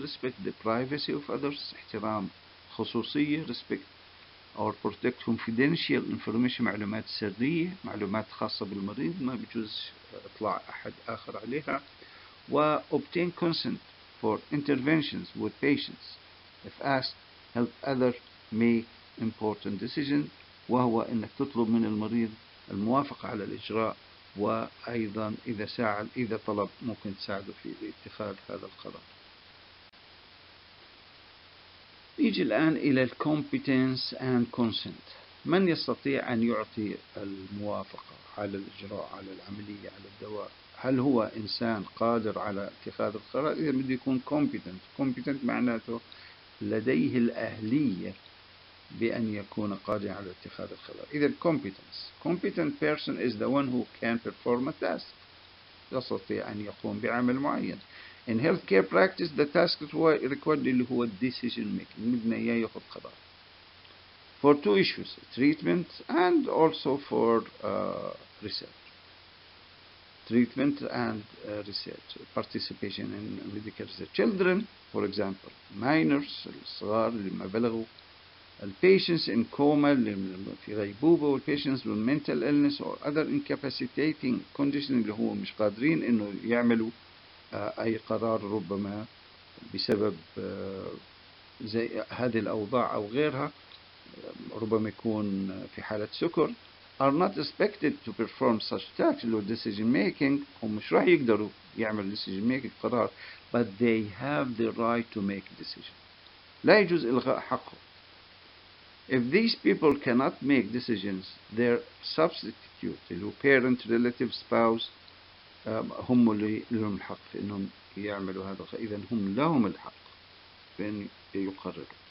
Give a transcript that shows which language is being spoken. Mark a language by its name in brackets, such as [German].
[English] Respect the privacy of others، [Arabic] احترام خصوصية. [English] Respect or protect confidential information، [Arabic] معلومات سرية، معلومات خاصة بالمريض ما بيجوز إطلاع أحد آخر عليها. و [English] obtain consent for interventions with patients if asked, help others make important decisions، [Arabic] وهو أنك تطلب من المريض الموافقة على الإجراء، وأيضا إذا طلب ممكن تساعده في اتخاذ هذا القرار. نيجي الآن إلى [English] competence and consent. [Arabic] من يستطيع أن يعطي الموافقة على الإجراء على العملية على الدواء؟ هل هو إنسان قادر على اتخاذ القرار؟ إذا بده يكون competent معناته لديه الأهلية بأن يكون قادرا على اتخاذ القرار. [English] إذا competent person is the one who can perform a task، [Arabic] يستطيع أن يقوم بعمل معين. [English] In healthcare practice the task required [Arabic] اللي هو [English] decision making، [Arabic] بدنا إياه يأخذ قرار. [English] For two issues, treatment and also for research. Treatment and research, participation in medical research. Children, for example, minors [Arabic] الصغار اللي ما بلغوا. [English] Patients in coma [Arabic] اللي في غيبوبة. [English] Patients with mental illness or other incapacitating condition [Arabic] اللي هو مش قادرين إنه يعملوا أي قرار ربما بسبب زي هذه الأوضاع أو غيرها، ربما يكون في حالة سكر. [English] are not expected to perform such tasks [Arabic] اللي هو [English] decision making، [Arabic] هم مش راح يقدروا يعملوا [English] decision making قرار، but they have the right to make decision. [Arabic] لا يجوز إلغاء حقهم. [English] If these people cannot make decisions, their substitute [Arabic] اللي هو [English] parent, relative, spouse [Arabic] هم اللي لهم الحق في إنهم يعملوا هذا. إذا هم لهم الحق في أن يقرروا.